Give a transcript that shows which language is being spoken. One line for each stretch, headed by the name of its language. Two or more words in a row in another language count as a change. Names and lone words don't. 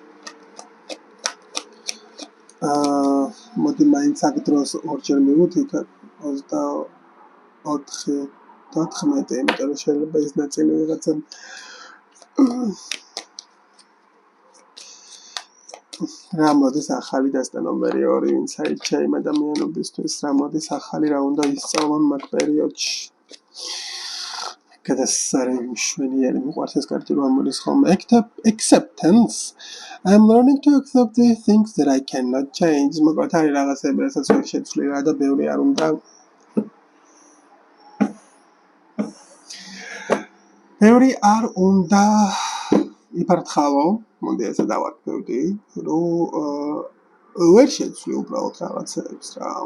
Georgian: მოდი მაინც აქ დროს ორჯერ მივუთით 24 იმიტომ რომ შეიძლება ის ნაწილი ვიღაცა რა მოდის ახალი დასტა ნომერი 2 ვინც აირჩია იმ ადამიანებისთვის რა მოდის ახალი რა უნდა ისწავლონ მაგ პერიოდში გადასარი მშვენიერი მიყვარს ეს კარტი რომ ამოდის ხოლმე
English: acceptance I'm learning to accept the things that I cannot change
Georgian: მოკლედ არის რაღაცები რასაც ვერ შეცვლი რა და ბევრი არ უნდა იფართხავო მოდი ესე დავარქმევდი, რომ ვერ შეცვლი უბრალოდ რაღაცებს რა.